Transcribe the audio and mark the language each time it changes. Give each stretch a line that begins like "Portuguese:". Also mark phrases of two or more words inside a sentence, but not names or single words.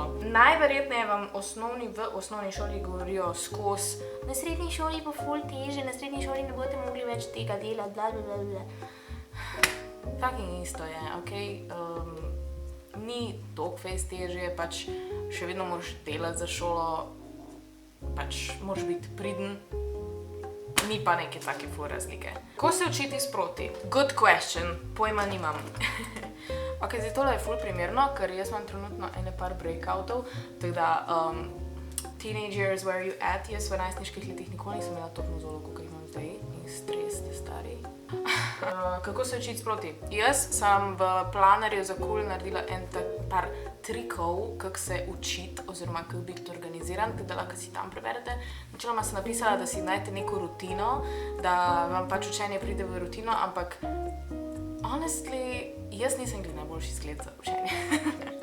Slovenian: Najverjetneje vam v osnovni šoli govorijo skozi na srednji šoli bo ful teže, na srednji šoli ne boste mogli več tega delati, blablabla. Fucking isto je, okej? Ni toliko fejst težje, pač še vedno moraš delati za šolo, pač moraš biti priden, ni pa neke take ful razlike. Ko se učiti sproti?
English: Good question,
Slovenian: pojma nimam. Ok, zdaj tole je ful primerno, ker jaz imam trenutno ene par breakoutov, tako da
English: teenagers, where are you at?
Slovenian: Jaz v najstniških letih nikoli nisem imela toliko mozolov, kot jih imam zdaj in stres, ste stari. Kako se učiti sproti? Jaz sem v planerju za cool naredila par trikov, kako se učiti, oziroma kako biti organiziran, tako da lahko si tam preberete. Načeloma sem napisala, da si najdete neko rutino, da vam pač učenje pride v rutino, ampak honestly, jaz nisem glih najboljši zgled za učenje.